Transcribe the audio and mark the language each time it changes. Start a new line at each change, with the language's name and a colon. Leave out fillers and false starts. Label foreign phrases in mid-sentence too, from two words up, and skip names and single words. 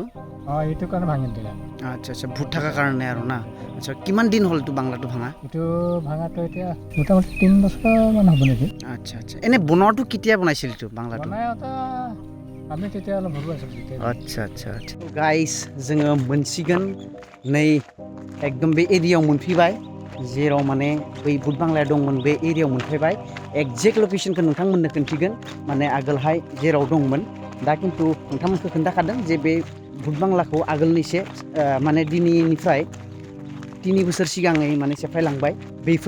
Assamese: এইটো কাৰণে ভাঙি দিলে আচ্ছা আচ্ছা ভূত থকাৰ কাৰণে আৰু না আচ্ছা কিমান দিন হ'ল এইটো বাংলাটো ভাঙা এইটো ভাঙাটো এতিয়া মোটামুটি 3 বছৰমান হ'ব নেকি আচ্ছা আচ্ছা এনে বনোৱাটো কেতিয়া বনাইছিল এইটো বাংলাটো আমি তেতিয়া অলপ ভুল আছিলোঁ আচ্ছা গাইস
Bodo: जोङो मोनसिगोन नै एकदम बे एरियायाव मोनफैबाय जेराव माने बै भूत बांलाया दंमोन बे एरियायाव मोनफैबाय एक्जेक्ट लकेशनखौ नोंथांमोननो खोन्थिगोन माने आगोलहाय जेराव दंमोन दा खिन्थु नोंथांमोनखौ खोन्थाखादों जे बे भूत बांलाखौ आगोलनि एसे माने दिनैनिफ्राय 3 बोसोर सिगाङै माने सेफायलांबाय बेफोर